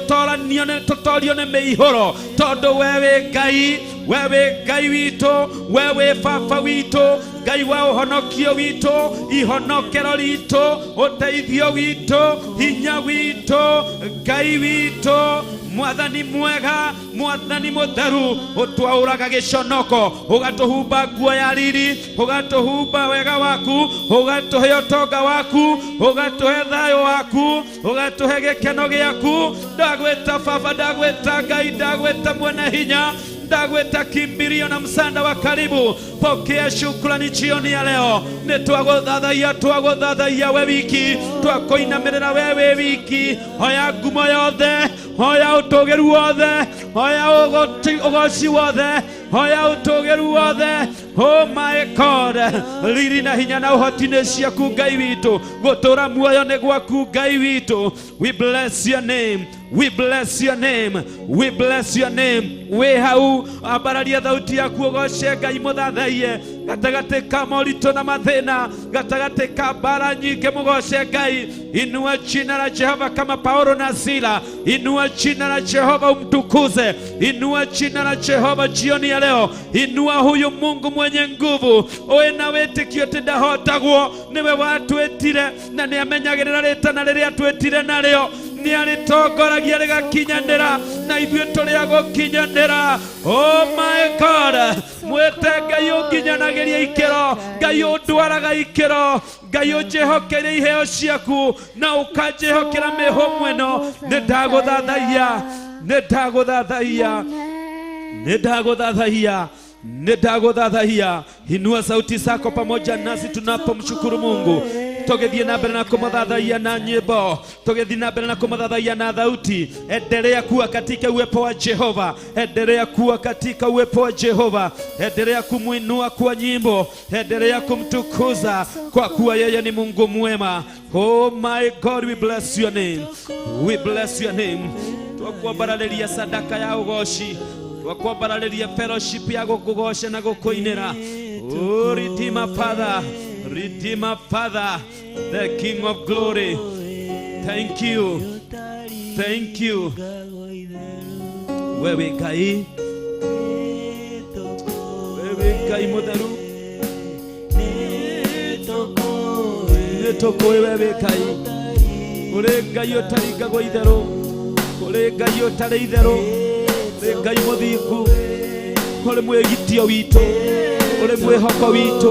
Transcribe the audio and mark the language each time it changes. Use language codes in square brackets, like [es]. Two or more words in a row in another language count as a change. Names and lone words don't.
[ki] tutorio ni miihuro, tondu we wi Ngai, we wi Ngai witu, we wi Baba witu, Ngai wa uhonokio witu, ihonokero ritu, uteithio witu, hinya witu, Ngai witu, mwathani mwega, mwathani mutheru, utwauraga giconoko, ugatuhumba nguo ya riri, ugatuhumba wega waku, ugatuhe utonga waku, ugatuhe thayo waku, ugatuhe gikeno giaku. Ndagweta Baba, ndagweta Ngai, ndagweta mwene hinya, ndagweta kimbirio [sw] na msanda wa karibu. Pokea shukrani jioni ya leo. [ki] Twaguthathaia we wiki, twakuinamirira wewe wiki, hoya ngumo yothe, hoya utugiru wothe, hoya ugoci wothe, hoya utugiru wothe. [en] Oh my God, [ki] riri na hinya na uhoti ni ciaku Ngai witu, gutura muoyo ni gwaku Ngai witu. [en] We bless your name, we bless your name, we bless your name. [ki] We hau abararia thauti yaku ugoce Ngai muthathaie, gatagati ka moritu na mathina, gatagati ka mbara nyingi mugoce Ngai. [sw] Inua jina la Jehova kama Paulo na Sila, inua jina la Jehova umtukuze, inua jina la Jehova jioni ya leo. Inua huyu Mungu mwenye nguvu, [ki] oe na wetikio tindahotagwo, niwe watwetire na ni amenyagirira ritana riria twetire naryo, ni aritongoragia rigakinyanira na ithuĩ tũrĩ agũkinyanĩra. [en] Oh my God, [ki] mwĩte Ngai ũnginyanagiria ikĩro, Ngai ũndwaraga ikĩro, Ngai ũnjĩhokeire iheo ciaku na ũkanjĩhokera mĩhũmũ ĩno. Nĩndagũthathaia, nĩndagũthathaia, nĩndagũthathaia, nĩndagũthathaia. [sw] Inua sauti zako pamoja nasi tunapomshukuru Mungu. [ki] Tugethie na mbere na kumuthathaia na nyimbo, tugethie na mbere na kumuthathaia na thauti. [sw] Endelea kuwa katika uwepo wa Jehova, endelea kuwa katika uwepo wa Jehova, endelea kumuinua kwa nyimbo, endelea kumtukuza kwa kuwa yeye ni Mungu mwema. [en] Oh my God, we bless your name, we bless your name. [ki] Twakwambarĩria sadaka ya ugoci, twakwambarĩria fellowship ya gũkũgoca na gũkũinĩra. [en] Oh Redeemer Father, Redeemer Father, the King of Glory, thank you, thank you. [ki] Wewe Ngai, wewe Ngai mutheru, nĩtũkũĩ wewe Ngai, ũrĩ Ngai ũtaringagwo itherũ, ũrĩ Ngai ũtarĩ itherũ, ũrĩ Ngai mũthingu, ũrĩ mwĩgitio witũ, ũrĩ mwĩhoko witũ.